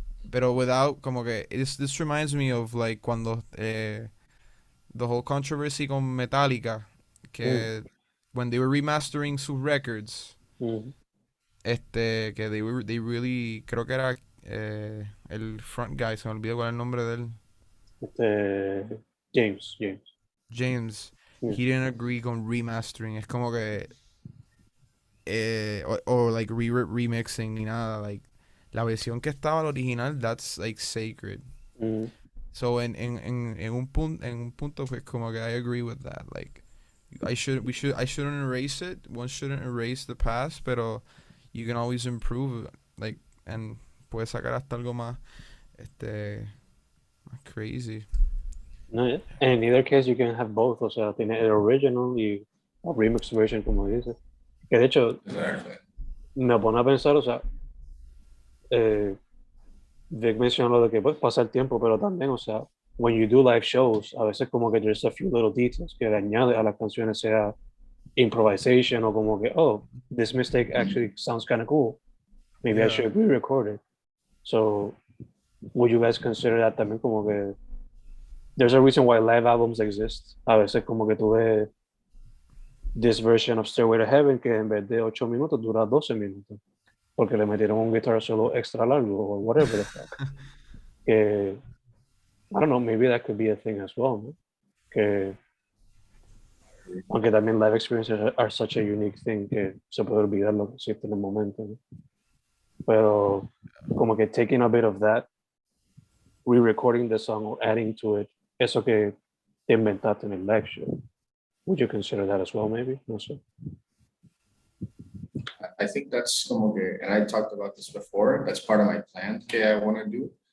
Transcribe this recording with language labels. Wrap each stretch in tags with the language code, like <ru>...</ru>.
<es>Pero without, como que,</es> <en>this reminds me of like</en> <es>cuando</es> <en>the whole controversy</en> <es>con Metallica, que</es> <en>when they were remastering</en> <es>sus records, que they really, creo que era el</es> <en>front guy,</en> <es>se me olvidó cuál es el nombre de él.</es> <en>James, he didn't agree</en> <es>con</es> <en>remastering.</en> <es>Es como que</es> <en>or like remixing</en> <es>ni nada, like la versión que estaba la original,</es> <en>that's like sacred. So en un punto</en> <es>pues como que</es> <en>I agree with that, like I shouldn't erase it. One shouldn't erase the past, pero you can always improve it, like, and</en> <es>puedes sacar hasta algo más más</es> <en>crazy. No, in either case you can have both,</en> <es>o sea, tiene el original y</es> <en>a remix version,</en> <es>como dices. Que de hecho, me pone a pensar, o sea, Vic mencionó lo de que pues pasa el tiempo, pero también, o sea,</es> <en>when you do live shows,</en> <es>a veces como que</es> <en>there's a few little details</en> <es>que le añade a las canciones, sea improvisation o como que,</es> <en>oh, this mistake actually sounds kind of cool. Maybe I should re-record it. So, would you guys consider that</en> <es>también como que</es> <en>there's a reason why live albums exist?</en> <es>A veces como que tú ves</es> <en>this version of</en> <es>Stairway to Heaven que en vez de 8 minutos dura 12 minutos porque le metieron un guitar solo extra largo</es> <en>or whatever the fuck. Que, I don't know, maybe that could be a thing as well,</en> <es>¿no? Que aunque también</es> <en>live experiences are such a unique thing</en> <es>que se puede olvidar lo que existe en el momento, ¿no? Pero como que</es> <en>taking a bit of that, re-recording the song or adding to it,</en> <es>eso que te inventaste en el</es> <en>live show, would you consider that as well, maybe?</en> <es>No sé.</es> <en>I think that's</en> <es>como que,</es> <en>and I talked about this before, that's part of my plan que I want to do.</en>